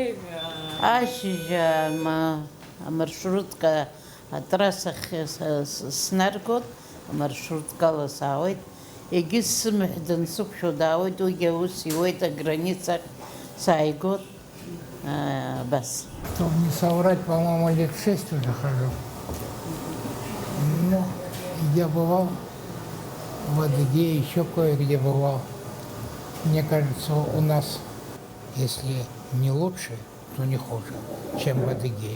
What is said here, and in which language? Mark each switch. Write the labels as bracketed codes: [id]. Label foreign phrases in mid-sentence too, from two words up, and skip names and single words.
[ab] Ашьыжь амаршрутка атрасахь снаргот, амаршруткала саауеит. Егьыс сымаҳә дансықәшәо даауеит, уигьы аус иуеит аграницахь сааигот. Бас. [ru] Чтобы не соврать, по-моему, лет 6 уже хожу. Ну, я бывал в Адыгее, еще кое-где бывал. Мне кажется, у нас, если не лучше, то не хуже, чем в Адыгее.